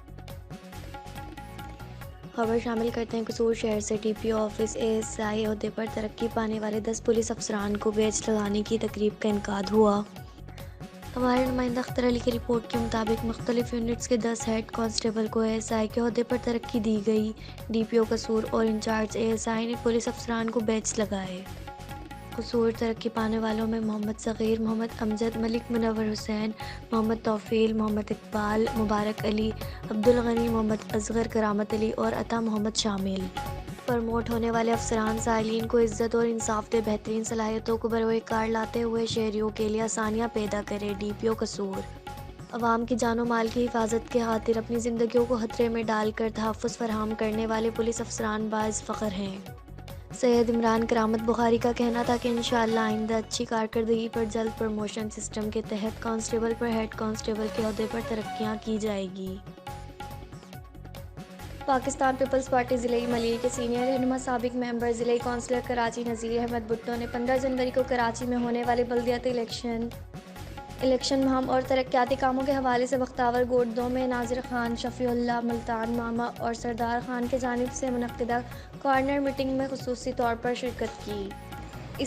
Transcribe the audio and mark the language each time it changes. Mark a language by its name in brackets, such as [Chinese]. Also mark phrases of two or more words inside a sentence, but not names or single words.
[Urdu] خبر شامل کرتے ہیں قصور شہر سے TPO آفس ASI عہدے پر ترقی پانے والے 10 پولیس افسران کو بیج لگانے کی تقریب کا انعقاد ہوا. ہمارے نمائندہ اختر علی کی رپورٹ کے مطابق مختلف یونٹس کے 10 [English] head constable [Urdu] کو ASI کے عہدے پر ترقی دی گئی. DPO قصور اور انچارج ASI نے پولیس افسران کو بیج لگائے. قصور ترقی پانے والوں میں محمد صغیر، محمد امجد، ملک منور حسین، محمد طفیل، محمد اقبال، مبارک علی، عبدالغنی، محمد اصغر، کرامت علی اور عطا محمد شامل. پروموٹ ہونے والے افسران سائلین کو عزت اور انصاف دے بہترین صلاحیتوں کو بروئے کار لاتے ہوئے شہریوں کے لیے آسانیاں پیدا کرے. DPO قصور عوام کی جان و مال کی حفاظت کے خاطر اپنی زندگیوں کو خطرے میں ڈال کر تحفظ فراہم کرنے والے پولیس افسران باعث فخر ہیں. سید عمران کرامت بخاری کا کہنا تھا کہ انشاءاللہ آئندہ اچھی کارکردگی پر جلد [English] promotion system [Urdu] کے تحت کانسٹیبل پر [English] head constable [Urdu] کے عہدے پر ترقیاں کی جائے گی. پاکستان پیپلز پارٹی ضلع ملیر کے سینئر رہنما سابق ممبر ضلع کونسلر کراچی نذیر احمد بھٹو نے 15 جنوری کو کراچی میں ہونے والے بلدیاتی الیکشن مہم اور ترقیاتی کاموں کے حوالے سے بختاور گوٹھ 2 میں ناظر خان، شفیع اللہ، ملتان ماما اور سردار خان کی جانب سے منعقدہ [English] corner meeting [Urdu] میں خصوصی طور پر شرکت کی.